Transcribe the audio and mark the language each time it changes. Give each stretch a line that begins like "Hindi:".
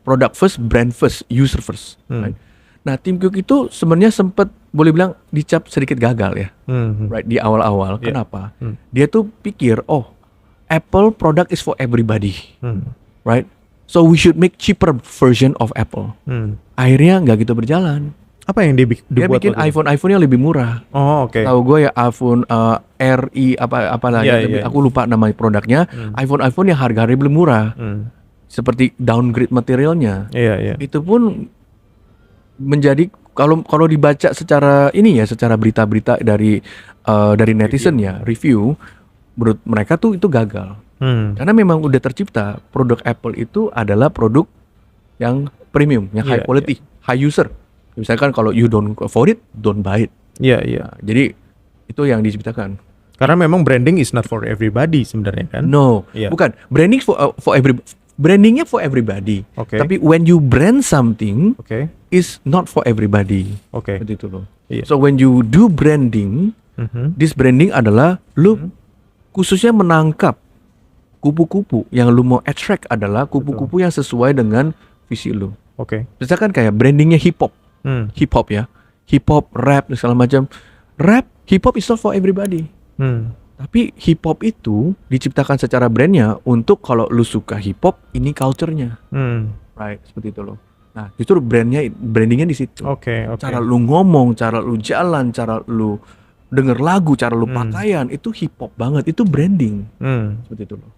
English: Product first, brand first, user first, right?
Indonesian: Nah, Tim Cook itu sebenarnya sempat boleh bilang dicap sedikit gagal ya, right? Di awal-awal. Kenapa? Dia tuh pikir,
English: Apple product is for everybody, right? So we should make cheaper version of Apple.
Indonesian: Akhirnya nggak gitu berjalan. Apa yang dia bikin iPhone yang lebih murah. Tahu gue ya iPhone RI apa lagi? Aku lupa nama produknya. iPhone yang harganya lebih murah. Seperti downgrade materialnya. Itu pun menjadi kalau dibaca secara secara berita-berita dari netizen ya review. Menurut mereka tuh itu gagal. Karena memang udah tercipta produk Apple itu adalah produk yang premium, yang
English: high quality, high user.
Indonesian: Misalkan kalau
English: you don't afford it, don't buy it.
Indonesian: Nah, jadi itu yang diciptakan. Karena memang
English: branding is not for everybody
Indonesian: sebenarnya kan?
English: No,
Indonesian: bukan.
English: Branding brandingnya for everybody.
Indonesian: Tapi
English: when you brand something, is not for everybody.
Indonesian: Seperti itu loh.
English: So when you do branding, this branding
Indonesian: adalah lu khususnya menangkap kupu-kupu yang lu mau attract adalah kupu-kupu yang sesuai dengan visi lu. Misalkan kayak brandingnya hip hop ya, hip hop, rap dan segala macam.
English: Rap, hip hop is not for everybody.
Indonesian: Tapi hip hop itu diciptakan secara brandnya untuk kalau lu suka hip hop, ini culture-nya, right? Seperti itu loh. Nah, justru brandingnya di situ. Cara lu ngomong, cara lu jalan, cara lu denger lagu, cara lu pakaian itu hip hop banget, itu branding. Seperti itu loh.